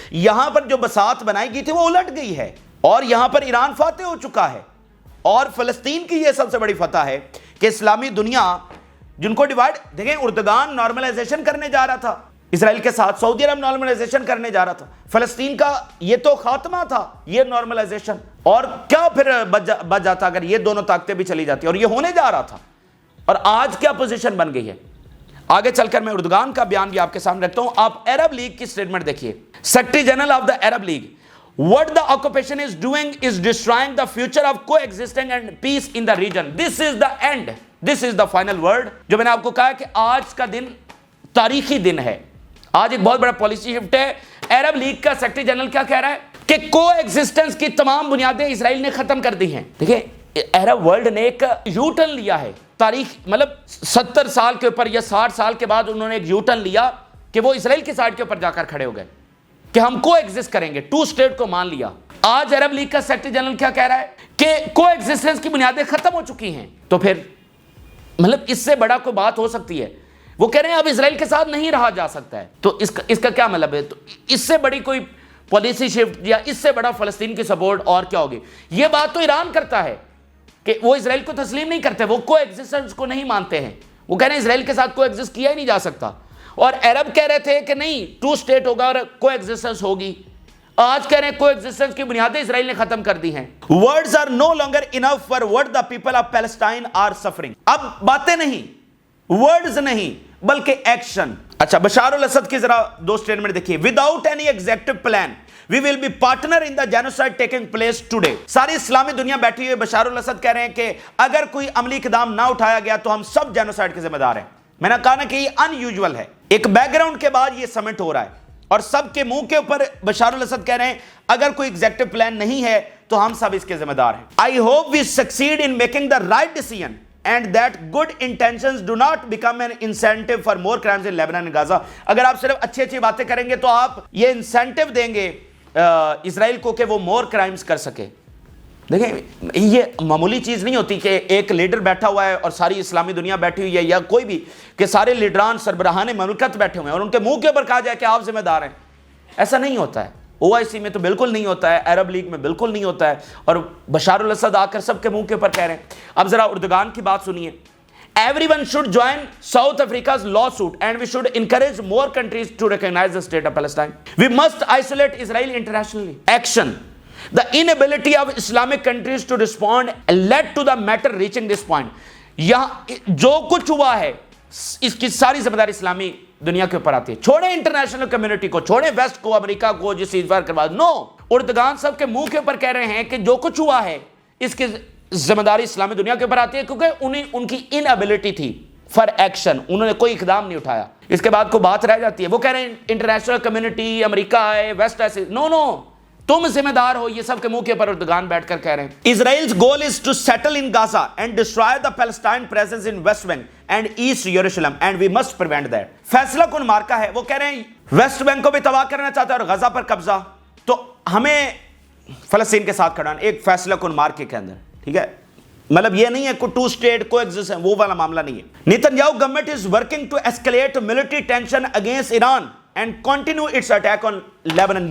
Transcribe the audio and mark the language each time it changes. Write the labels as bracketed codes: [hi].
[ur] یہاں پر جو بساط بنائی گئی تھی وہ الٹ گئی ہے، اور یہاں پر ایران فاتح ہو چکا ہے، اور فلسطین کی یہ سب سے بڑی فتح ہے کہ اسلامی دنیا جن کو ڈیوائیڈ، دیکھیں اردگان نارملائزیشن کرنے جا رہا تھا اسرائیل کے ساتھ، سعودی عرب نارملائزیشن کرنے جا رہا تھا، فلسطین کا یہ تو خاتمہ تھا یہ نارملائزیشن، اور کیا پھر بچ جاتا اگر یہ دونوں طاقتیں بھی چلی جاتی، اور یہ ہونے جا رہا تھا. اور آج کیا پوزیشن بن گئی ہے. آگے چل کر میں اردگان کا بیان بھی آپ کے سامنے رکھتا ہوں. آپ عرب لیگ کی سٹیٹمنٹ دیکھیے. [en] Secretary general of the Arab League: What the occupation is doing is destroying the future of coexisting and peace in the region. This is the end. This is the final word. [ur] جو میں نے آپ کو کہا کہ آج کا دن تاریخی دن ہے. آج ایک بہت بڑا پالیسی شفٹ ہے. عرب لیگ کا سیکریٹری جنرل کیا کہہ رہا ہے کہ کو ایگزسٹنس کی تمام بنیادیں اسرائیل نے ختم کر دی ہیں. دیکھیں عرب ورلڈ نے ایک یو ٹرن لیا ہے تاریخ، مطلب 70 سال کے اوپر یا 60 سال کے بعد انہوں نے ایک یو ٹرن لیا کہ وہ اسرائیل کی سائیڈ کے اوپر جا کر کھڑے ہو گئے کہ ہم کو ایگزسٹ کریں گے، 2 اسٹیٹ کو مان لیا. آج عرب لیگ کا سیکریٹری جنرل کیا کہہ رہا ہے کہ کو ایگزسٹنس کی بنیادیں ختم ہو چکی ہیں. تو پھر مطلب اس سے بڑا کوئی بات ہو سکتی ہے؟ وہ کہہ رہے ہیں اب اسرائیل کے ساتھ نہیں رہا جا سکتا ہے. تو اس کا کیا مطلب ہے؟ تو اس سے بڑی کوئی پالیسی شفٹ یا اس سے بڑا فلسطین کی سپورٹ اور کیا ہوگی؟ یہ بات تو ایران کرتا ہے کہ وہ اسرائیل کو تسلیم نہیں کرتے، وہ کو ایگزسٹنس کو نہیں مانتے ہیں. وہ کہہ رہے ہیں اسرائیل کے ساتھ کو ایگزسٹ کیا ہی نہیں جا سکتا. اور عرب کہہ رہے تھے کہ نہیں 2 اسٹیٹ ہوگا اور کو ایگزسٹنس ہوگی. آج کہہ رہے ہیں کو ایگزسٹنس کی بنیادیں اسرائیل نے ختم کر دی ہیں. [en] Words are no longer enough for what the people of Palestine are suffering. [ur] اب باتیں نہیں، words نہیں بلکہ ایکشن. اچھا بشار الاسد کی ذرا 2 سٹیٹمنٹ دیکھیے. [en] Without any executive plan we will be partner in the genocide taking place today. [ur] ساری اسلامی دنیا بیٹھی ہوئی. بشار الاسد کہہ رہے ہیں کہ اگر کوئی عملی اقدام نہ اٹھایا گیا تو ہم سب جینوسائیڈ کے ذمہ دار ہیں. میں نے کہا نا کہ یہ ان یوزول ہے. ایک بیک گراؤنڈ کے بعد یہ سمٹ ہو رہا ہے اور سب کے منہ کے اوپر بشار الاسد کہہ رہے ہیں اگر کوئی ایگزیکٹو پلان نہیں ہے تو ہم سب اس کے ذمہ دار ہیں. [en] I hope we succeed in making the right decision and that good intentions do not become an incentive for more crimes in Lebanon and Gaza. [ur] اگر آپ صرف اچھی اچھی باتیں کریں گے تو آپ یہ انسینٹیو دیں گے اسرائیل کو کہ وہ مور کرائمز کر سکے. دیکھیں یہ معمولی چیز نہیں ہوتی کہ ایک لیڈر بیٹھا ہوا ہے اور ساری اسلامی دنیا بیٹھی ہوئی ہے یا کوئی بھی کہ سارے لیڈران سربراہان مملکت بیٹھے ہوئے ہیں اور ان کے منہ کے اوپر کہا جائے کہ آپ ذمہ دار ہیں. ایسا نہیں ہوتا ہے. OIC میں تو بالکل نہیں ہوتا ہے, عرب لیگ میں بالکل نہیں ہوتا ہے, اور بشار الاسد آ کر سب کے منہ کے اوپر کہہ رہے ہیں. اب ذرا اردگان کی بات سنیے. [en] Everyone should join South Africa's lawsuit and we should encourage more countries to recognize the state of Palestine. We must isolate Israel internationally. Action. The inability of Islamic countries to respond led to the matter reaching this point. [ur] یہاں جو کچھ ہوا ہے اس کی ساری ذمہ داری اسلامی دنیا کے اوپر آتی ہے. چھوڑیں انٹرنیشنل کمیونٹی کو, چھوڑیں ویسٹ کو, امریکہ کو جو سیز فائر کروا. نو, اردگان صاحب کے منہ کے اوپر کہہ رہے ہیں کہ جو کچھ ہوا ہے اس کی ذمہ داری اسلامی دنیا کے اوپر آتی ہے کیونکہ ان کی انابلٹی تھی فار ایکشن, انہوں نے کوئی اقدام نہیں اٹھایا. اس کے بعد کوئی بات رہ جاتی ہے, وہ کہہ رہے ہیں انٹرنیشنل کمیونٹی, امریکہ ہے, ویسٹ ایسے. نو نو, تم ذمہ دار ہو. یہ سب کے منہ کے اوپر اردگان بیٹھ کر کہہ رہے ہیں. [en] Israel's goal is to settle in Gaza and destroy the Palestine presence in West Bank and East Jerusalem and we must prevent that. [ur] فیصلہ کن مارکا ہے. وہ کہہ رہے ہیں ویسٹ بینک کو بھی تباہ کرنا چاہتا ہے اور غزہ پر قبضہ, تو ہمیں فلسطین کے ساتھ کھڑا ایک فیصلہ کن مارکے کے اندر. ٹھیک ہے, مطلب یہ نہیں ہے کہ ٹو اسٹیٹ کو ایگزسٹ, وہ والا معاملہ نہیں ہے. [en] Netanyahu government is working to escalate military tension against Iran and continue its attack on Lebanon.